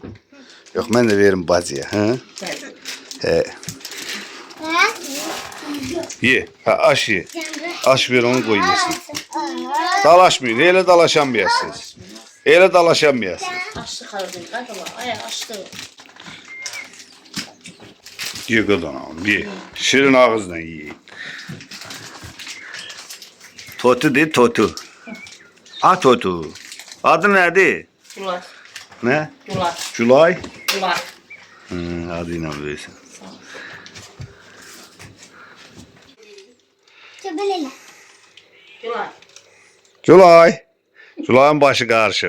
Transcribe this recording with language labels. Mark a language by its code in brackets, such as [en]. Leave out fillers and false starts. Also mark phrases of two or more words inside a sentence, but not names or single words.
[az] Yox, mən də verim bacıya. Hə? Ye. Ha, aş ye. Aş ver onu koy yesin. Dalaşmayın. Elə dalaşamayasınız. Elə dalaşamayasınız. Açtı kaldım. Ay baba, ay açtı. Ye qızanam, ye. Şirin ağızla ye. Totu de totu. A totu. Adı nədir? Gülay, Nə? gülay, Gülay? gülay. Adıyla versin. Gülay. Gülay. Gülayın başı qarışıb.